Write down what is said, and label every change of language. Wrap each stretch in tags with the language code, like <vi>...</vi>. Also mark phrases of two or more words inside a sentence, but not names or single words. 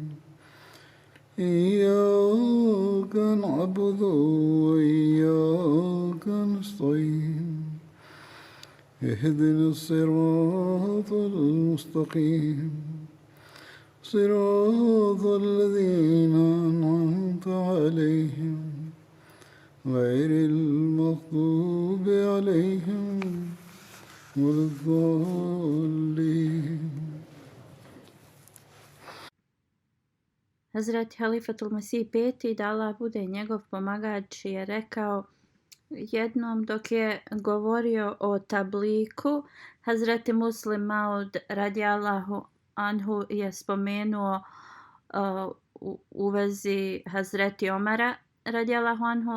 <ar>إياك نعبد وإياك نستعين اهدنا الصراط المستقيم صراط الذين أنعمت عليهم غير المغضوب عليهم ولا الضالين.</ar> <bs>Hazreti Halifatul Mesih peti, da Allah bude njegov pomagač, je rekao jednom dok je govorio o tabliku. Hazreti Muslim Maud</bs> <ar>رضي الله عنه</ar> <bs>je spomenuo u vezi Hazreti Omara</bs> <ar>رضي الله عنه.</ar>